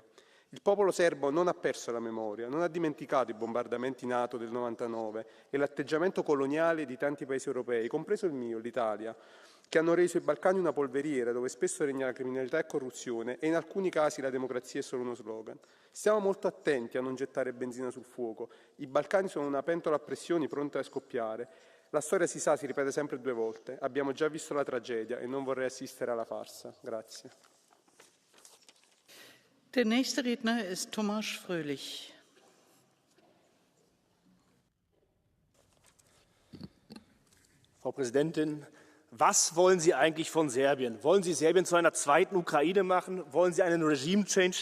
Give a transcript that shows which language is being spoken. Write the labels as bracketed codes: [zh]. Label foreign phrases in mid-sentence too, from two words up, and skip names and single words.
[it] Il popolo serbo non ha perso la memoria, non ha dimenticato i bombardamenti NATO del 99 e l'atteggiamento coloniale di tanti paesi europei, compreso il mio, l'Italia, che hanno reso i Balcani una polveriera dove spesso regna la criminalità e corruzione e in alcuni casi la democrazia è solo uno slogan. Stiamo molto attenti a non gettare benzina sul fuoco. I Balcani sono una pentola a pressioni pronta a scoppiare. La storia si sa, si ripete sempre due volte. Abbiamo già visto la tragedia e non vorrei assistere alla farsa. Grazie. [de] Der nächste Redner ist Thomas Fröhlich. Frau Präsidentin, was wollen Sie eigentlich von Serbien? Wollen Sie Serbien zu einer zweiten Ukraine machen? Wollen Sie einen Regime-Change?